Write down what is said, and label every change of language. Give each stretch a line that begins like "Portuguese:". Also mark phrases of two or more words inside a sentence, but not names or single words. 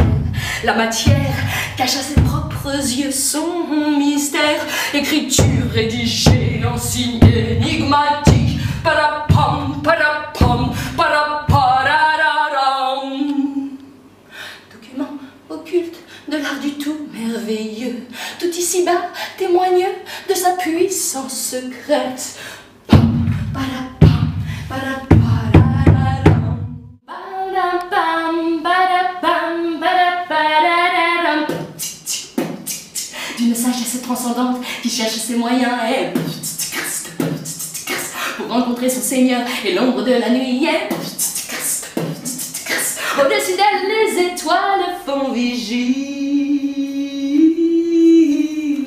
French: La matière cache à ses propres yeux son mystère, écriture rédigée en signe énigmatique. Parapam, parapam, parapararam. Document occulte de l'art du tout merveilleux, tout ici-bas témoigne de sa puissance secrète. Pam, parapam, parapararam. Parapam, parapam, parapararam. D'une sagesse transcendante qui cherche ses moyens et pour rencontrer son Seigneur et l'ombre de la nuit. Au-dessus d'elle, les étoiles font vigile.